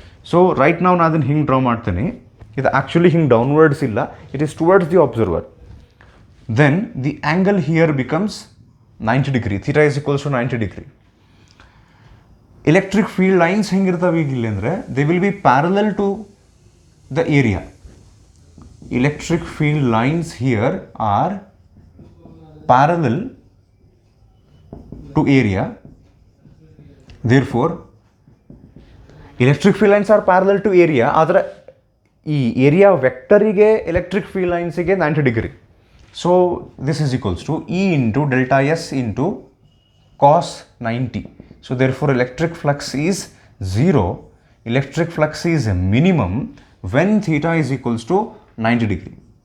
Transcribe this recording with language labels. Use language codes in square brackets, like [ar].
[kn] So right ನಾವು ನಾನು ಅದನ್ನು ಹಿಂಗೆ ಡ್ರಾ ಮಾಡ್ತೀನಿ. ಇದು ಆ್ಯಕ್ಚುಲಿ ಹಿಂಗೆ ಡೌನ್ವರ್ಡ್ಸ್ ಇಲ್ಲ, [en] It is towards the observer. Then the angle here becomes 90 degree. Theta is equals to 90 degree. Electric field lines [kn] ಹೆಂಗಿರ್ತಾವೆ ಈಗ ಇಲ್ಲಿ ಅಂದರೆ [en] They will be parallel to the area. Electric field lines here are parallel to area, therefore electric field lines are parallel to area. [kn] ಆದರೆ ಈ area ವೆಕ್ಟರಿಗೆ electric field ಲೈನ್ಸಿಗೆ 90 degree. [en] So this is equals to E into delta S into cos 90. So therefore electric flux is 0. Electric flux is minimum when theta is equals to 90 degree.